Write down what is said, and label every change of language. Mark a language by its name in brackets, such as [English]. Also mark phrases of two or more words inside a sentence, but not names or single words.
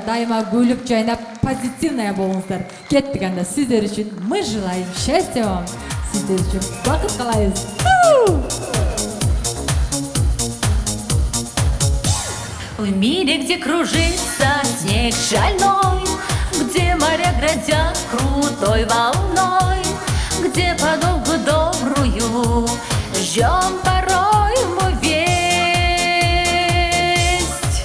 [Kyrgyz] Дайыма күлүп, жайнап, позитивная болуңуздар. Кеттик анда. Сиздер үчүн [Russian] мы желаем счастья вам. [Kyrgyz] Сиздер үчүн бакыт каалайбыз. [Russian] В мире, где кружится снег шальной, где моря грозят крутой волной, где подолгу добрую ждем порой мы весть.